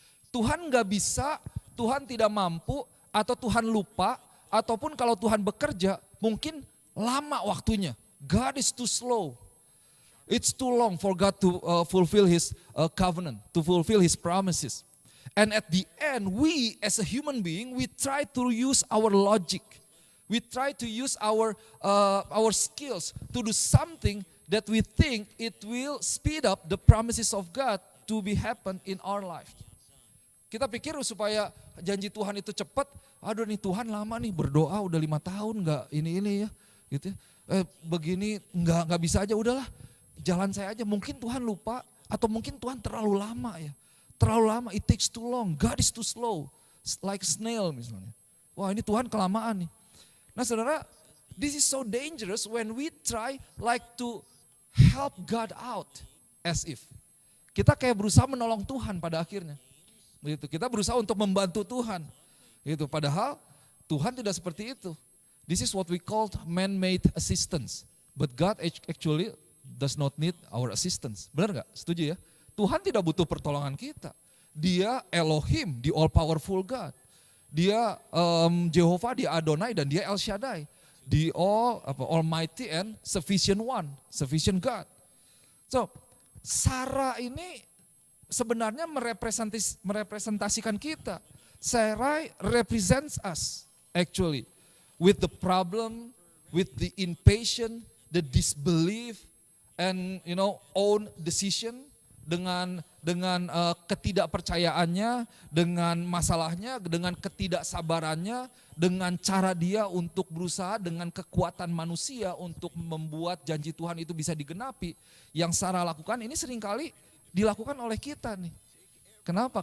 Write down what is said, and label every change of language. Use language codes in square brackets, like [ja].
[id] Tuhan nggak bisa, Tuhan tidak mampu, atau Tuhan lupa, ataupun kalau Tuhan bekerja mungkin lama waktunya. [en] God is too slow. It's too long for God to fulfill His covenant, to fulfill His promises. And at the end, we as a human being, we try to use our logic. We try to use our skills to do something that we think it will speed up the promises of God to be happen in our life. [id] Kita pikir supaya janji Tuhan itu cepat, aduh nih Tuhan lama nih berdoa udah 5 tahun nggak ini ya, gitu. Begini nggak bisa aja, udahlah jalan saya aja. Mungkin Tuhan lupa atau mungkin Tuhan terlalu lama ya. Terlalu lama, [en] it takes too long, God is too slow, like snail [id] misalnya. Wah ini Tuhan kelamaan nih. Nah saudara, [en] this is so dangerous when we try like to help God out as if. [id] Kita kayak berusaha menolong Tuhan pada akhirnya. Begitu. Kita berusaha untuk membantu Tuhan. Gitu. Padahal Tuhan tidak seperti itu. [en] This is what we call man-made assistance. But God actually does not need our assistance. [id] Benar gak? Setuju ya? Tuhan tidak butuh pertolongan kita. Dia Elohim, [en] the all powerful God. [id] Dia Jehovah, dia Adonai, dan dia El Shaddai. [en] The Almighty and sufficient one, sufficient God. [id] So, Sarah ini sebenarnya merepresentasikan kita. [en] Sarah represents us actually with the problem, with the impatient, the disbelief, and own decision. [id] Dengan ketidakpercayaannya, dengan masalahnya, dengan ketidaksabarannya, dengan cara dia untuk berusaha dengan kekuatan manusia untuk membuat janji Tuhan itu bisa digenapi. Yang Sarah lakukan ini seringkali dilakukan oleh kita nih. Kenapa?